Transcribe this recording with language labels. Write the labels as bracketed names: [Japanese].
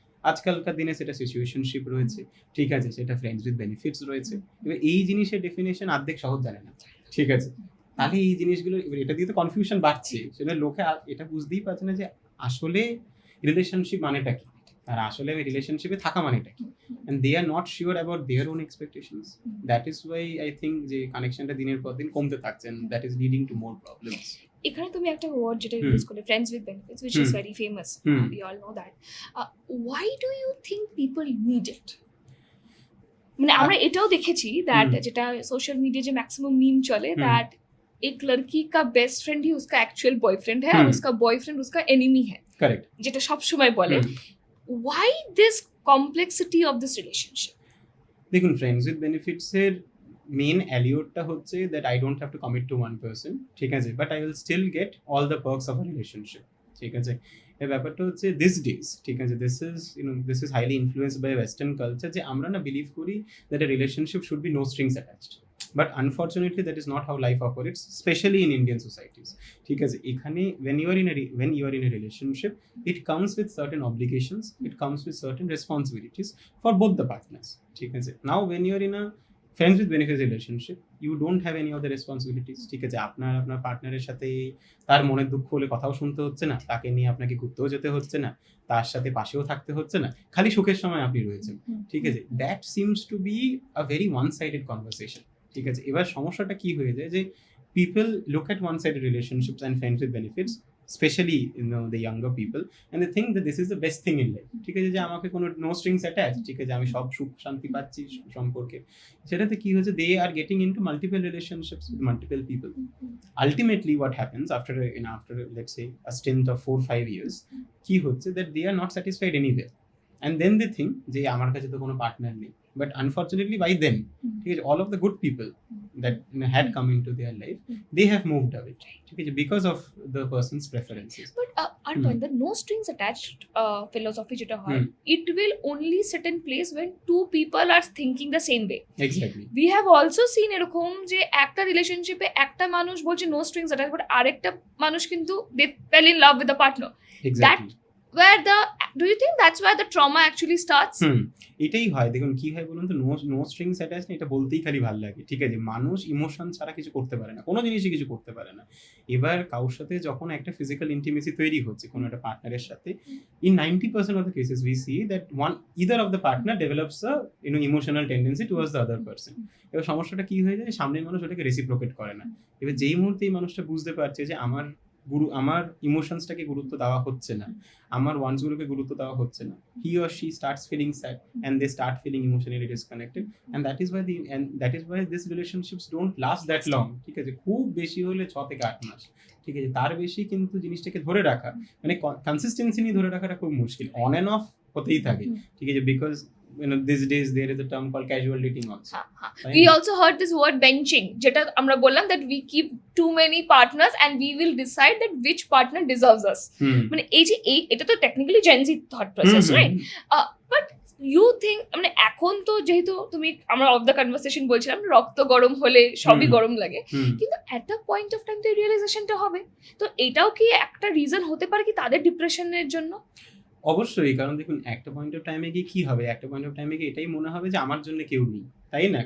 [Bangla] আজকালকার দিনে সেটা সিচুয়েশনশিপ রয়েছে, ঠিক আছে, সেটা ফ্রেন্ডস উইথ বেনিফিটস রয়েছে। এবার এই জিনিসের ডেফিনেশন অর্ধেক সহজ জানে না, ঠিক আছে, তাহলে এই জিনিসগুলো এবার এটা দিয়ে তো কনফিউশন বাড়ছে, সেটা লোকে এটা বুঝতেই পারছে না যে আসলে রিলেশনশিপ মানেটা কি, আর আসলে আমি রিলেশনশিপে থাকা মানেটা কি, [English] and they are not sure about their own expectations. That is why I think [Bangla] যে কানেকশনটা দিনের পর দিন কমতে থাকছে, [English] and that is leading to more problems. [Bangla] এখানে তুমি একটা ওয়ার্ড যেটা ইউজ করলে, friends with benefits, [English] which is very famous. We all know that. Why do you think people need it? [Bangla] মানে আমরা এটাও দেখেছি দ্যাট যেটা সোশ্যাল মিডিয়া যে ম্যাক্সিমাম মিম চলে, [Hindi] দ্যাট एक लड़की का बेस्ट फ्रेंड ही उसका एक्चुअल बॉयफ्रेंड है और उसका बॉयफ्रेंड उसका एनिमी है, करेक्ट, [Bangla] যেটা সব সময় বলে। [English] Why this complexity of this relationship? দেখুন, friends with benefits এর main অ্যালিওরটা হচ্ছে that I don't have to commit to one person, ঠিক আছে, but I will still get all the perks of a relationship, ঠিক আছে। এই ব্যাপারটা হচ্ছে দিস ডেজ, ঠিক আছে, this is highly influenced by western culture, [Bangla] যে আমরা না [English] Believe করি that a relationship should be no strings attached, but unfortunately that is not how life operates, specially in Indian societies, ঠিক আছে। এখানে when you are in a relationship, it comes with certain obligations, it comes with certain responsibilities for both the partners, [Bangla] ঠিক আছে। [English] Now when you are in a friends with benefits relationship, you don't have any of the responsibilities, [Bangla] ঠিক আছে। আপনার পার্টনারের সাথে তার মনের দুঃখ হলে কথাও শুনতে হচ্ছে না, তাকে নিয়ে আপনাকে ঘুরতেও যেতে হচ্ছে না, তার সাথে পাশেও থাকতে হচ্ছে না, খালি সুখের সময় আপনি রয়েছেন, ঠিক আছে। [English] That seems to be a very one sided conversation, ঠিক আছে। এবার সমস্যাটা কি হয়ে যায় যে people look at one sided relationships and friends with benefits, specially the younger people, and they think that this is the best thing in life, ঠিক আছে, [Bangla] যে আমাকে কোনো [English] no strings attach, ঠিক আছে, [Bangla] আমি সব সুখ শান্তি পাচ্ছি সম্পর্কে। সেটাতে কি হচ্ছে, [English] They are getting into multiple relationships with multiple people. Ultimately what happens after let's say a stint of 4-5 years, কি হচ্ছে that they are not satisfied anyway, and then they think [Bangla] যে আমার কাছে তো কোনো পার্টনার নেই, [English] but unfortunately by then, ঠিক আছে, all of the good people that had come into their life, they have moved away, ঠিক আছে, because of the person's preferences. But Arpan, the no strings attached philosophy [Bangla] যেটা হয়, [English] it will only sit in place when two people are thinking the same way. Exactly. We have also seen [Bangla] এরকম যে একটা রিলেশনশিপে একটা মানুষ বলছে [English] no strings attached, but [Bangla] আরেকটা মানুষ কিন্তু [English] they fell in love with the partner. Exactly. Do you think that's where the trauma actually starts? [Bangla] এটাই হয়। দেখুন কি হয় বলুন তো, নো স্ট্রিংস অ্যাটাচ না, এটা বলতেই খালি ভালো লাগে, ঠিক আছে। মানুষ ইমোশন ছাড়া কিছু করতে পারে না, কোনো জিনিসই কিছু করতে পারে না। এবার কারোর সাথে যখন একটা ফিজিক্যাল ইন্টিমেসি তৈরি হচ্ছে কোনো একটা পার্টনারের সাথে, in 90% of the cases we see that [English] either of the partner [Bangla] develops a emotional tendency towards the other person. এবার সমস্যাটা কি হয়ে যায়, সামনের মানুষ ওটাকে রেসিপ্রোকেট করে না। এবার যেই মুহূর্তে এই মানুষটা বুঝতে পারছে যে আমার ইমোশনসটাকে গুরুত্ব দেওয়া হচ্ছে না, আমার ওয়ান্টসগুলোকে গুরুত্ব দেওয়া হচ্ছে না, he or she starts feeling sad and they start feeling emotionally disconnected, and that is why this relationships don't last that long, ঠিক আছে। খুব বেশি হলে 6 থেকে 8 মাস, ঠিক আছে, তার বেশি কিন্তু জিনিসটাকে ধরে রাখা, মানে কনসিস্টেন্সি নিয়ে ধরে রাখাটা খুব মুশকিল, অন অ্যান্ড অফ হতেই থাকে, ঠিক আছে, because [English] these days there is a term called casual dating also. We also heard this word benching, [Bangla] যেটা আমরা বললাম [English] that we keep too many partners and we will decide that which partner deserves us. [Bangla] মানে এটা তো technically Gen Z thought process, right? [English] But you think, [Bangla] মানে এখন তো যেহেতু আমরা অফ দ্য কনভারসেশন বলছিলাম রক্ত গরম হলে সবই গরম লাগে, কিন্তু [English] at a point of time [Bangla] তো রিয়েলাইজেশনটা হবে, তো এটাও কি একটা রিজন হতে পারে কি তাদের ডিপ্রেশনের জন্য? অবশ্যই, কারণ দেখুন একটা পয়েন্ট অফ টাইমে গিয়ে কি হবে, একটা পয়েন্ট অফ টাইমে গিয়ে এটাই মনে হবে যে আমার জন্য কেউ নেই, তাই না?